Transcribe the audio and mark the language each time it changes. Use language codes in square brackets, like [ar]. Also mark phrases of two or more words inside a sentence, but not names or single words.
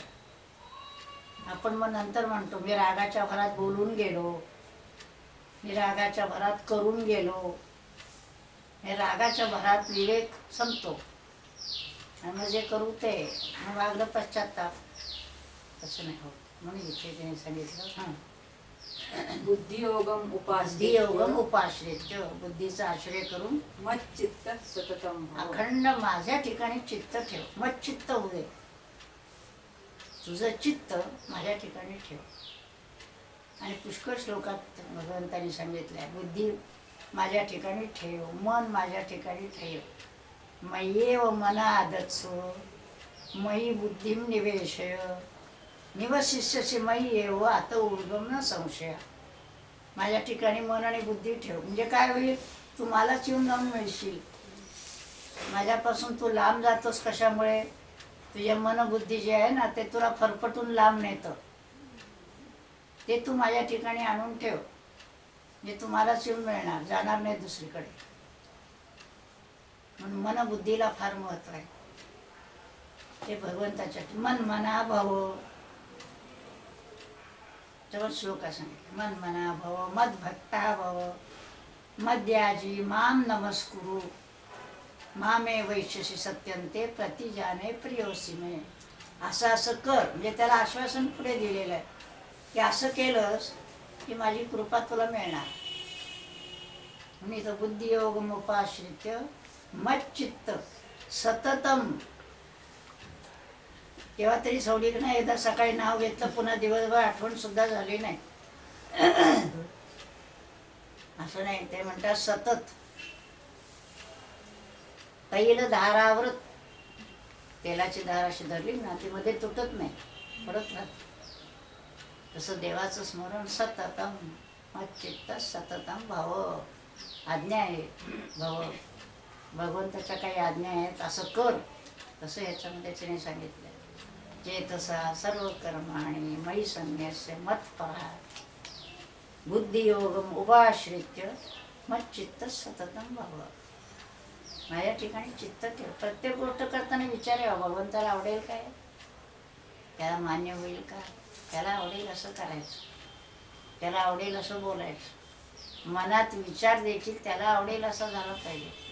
[mr] आपण मग नंतर म्हणतो मी रागाच्या भरात बोलून गेलो, मी रागाच्या भरात करून गेलो. हे रागाच्या भरात विवेक संपतो आणि मग जे करू ते मग वागलं पश्चाताप. तसं नाही होत. म्हणून इथे त्यांनी सांगितलं [sa] बुद्धियोगम बुद्धियोगम उपाश्रित्य, [mr] बुद्धीचा आश्रय करून [sa] मच्चित्त सततम भव. [mr] अखंड माझ्या ठिकाणी चित्त ठेव. मत चित्त होऊ दे, तुझं चित्त माझ्या ठिकाणी ठेव. आणि पुष्कळ श्लोकात भगवंतांनी सांगितलं आहे बुद्धी माझ्या ठिकाणी ठेव, मन माझ्या ठिकाणी ठेव. [sa] मय्येव मना आदत्सो मयी बुद्धिम निवेशय निवशिष्यसि मय्येव आता ऊर्ध्वं न संशय. [mr] माझ्या ठिकाणी मन आणि बुद्धी ठेव. म्हणजे काय होईल, तू मलाच येऊन जाऊन मिळशील. माझ्यापासून तू लांब जातोस कशामुळे, तुझे मनबुद्धी जे आहे ना ते तुला फरफटून लांब नेतं. ते तू माझ्या ठिकाणी आणून ठेव, म्हणजे तुम्हालाच येऊन मिळणार, जाणार नाही दुसरीकडे. म्हणून मनबुद्धीला फार महत्व आहे. ते भगवंताच्या [sa] मन मना भव [mr] तेव्हा श्लोक सांगितलं. [sa] मन मना भव मद भक्ता भव मद्याजी माम नमस्कुरु मामे वैश्यसी सत्यंते प्रतिजाने प्रियोसी मे. [mr] असं असं कर, म्हणजे त्याला आश्वासन पुढे दिलेलं आहे की असं केलंस की माझी कृपा तुला मिळणार. म्हणून इथं [sa] बुद्धियोगम उपाश्रित्य मच्चित्त सततम. [mr] तेव्हा तरी सोडली की नाही, एकदा सकाळी नाव घेतलं पुन्हा दिवसभर आठवण सुद्धा झाली नाही असं नाही. ते म्हणतात [sa] सतत तैल धारावृत. [mr] तेलाची धार अशी धरली ना ती मध्ये तुटत नाही, पडत राहत. तसं देवाचं स्मरण [sa] सततम मच्चित्त सततम भाव. [mr] आज्ञा आहे भव, भगवंताच्या काही आज्ञा आहेत असं कर. तसं ह्याच्यामध्ये त्याने सांगितलं [sa] चेतसा सर्व कर्माणि मयि संन्यस्य मत्परा बुद्धियोगम उपाश्रित्य मच्चित्त सततम भाव. [mr] माझ्या ठिकाणी चित्त ठेव. प्रत्येक गोष्ट करताना विचार यावा भगवंताला आवडेल काय, त्याला मान्य होईल का, त्याला आवडेल असं करायचं, त्याला आवडेल असं बोलायचं. मनात विचार देखील त्याला आवडेल असं झालं पाहिजे.